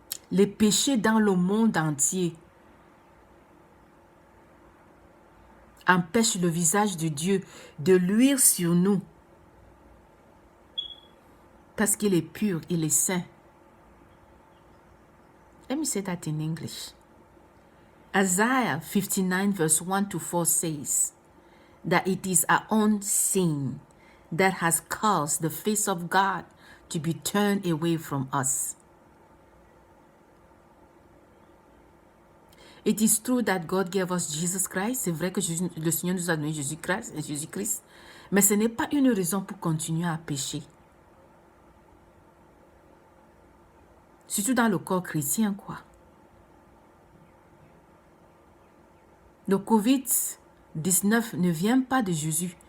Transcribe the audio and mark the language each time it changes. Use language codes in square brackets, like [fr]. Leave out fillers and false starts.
[fr] Les péchés dans le monde entier empêchent le visage de Dieu de luire sur nous parce qu'il est pur, il est saint. [en] Let me say that in English. Isaiah 59 verse 1 to 4 says that it is our own sin that has caused the face of God to be turned away from us. It is true that God gave us Jesus Christ. [fr] C'est vrai que le Seigneur nous a donné Jésus-Christ. Mais ce n'est pas une raison pour continuer à pécher. Surtout dans le corps chrétien, quoi. Le COVID-19 ne vient pas de Jésus.